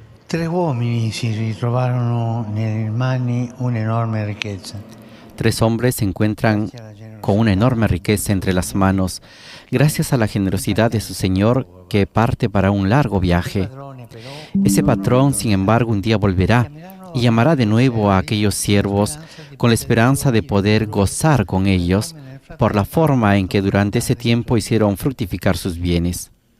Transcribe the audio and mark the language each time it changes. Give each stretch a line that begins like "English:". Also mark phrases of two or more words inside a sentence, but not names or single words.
Italian: Tre uomini si ritrovarono nelle mani un'enorme ricchezza.
Spanish: 3 hombres se encuentran con una enorme riqueza entre las manos, gracias a la generosidad de su Señor que parte para un largo viaje. Ese patrón, sin embargo, un día volverá y llamará de nuevo a aquellos siervos con la esperanza de poder gozar con ellos por la forma en que durante ese tiempo hicieron fructificar sus bienes.